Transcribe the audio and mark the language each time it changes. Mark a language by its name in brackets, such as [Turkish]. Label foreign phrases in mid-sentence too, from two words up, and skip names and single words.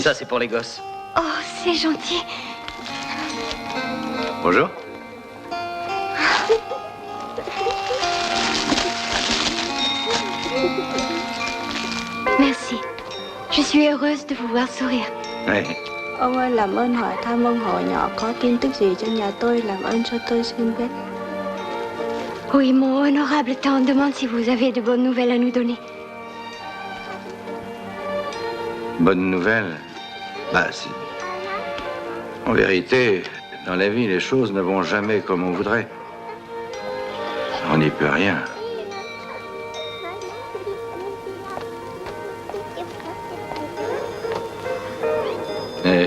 [French] Ça, c'est pour les gosses. Oh, c'est gentil. Bonjour. Merci. Je suis heureuse de vous voir sourire. Ouais. [Vietnamese] Ông ơi, làm ơn hỏi thăm ông họ nhỏ có tin tức gì cho nhà tôi, làm ơn cho tôi xin biết. [French] Oui, mon honorable tante demande si vous avez de bonnes nouvelles à nous donner. Bonne nouvelle. Bah, c'est... En vérité, dans la vie, les choses ne vont jamais comme on voudrait. On n'y peut rien. Et...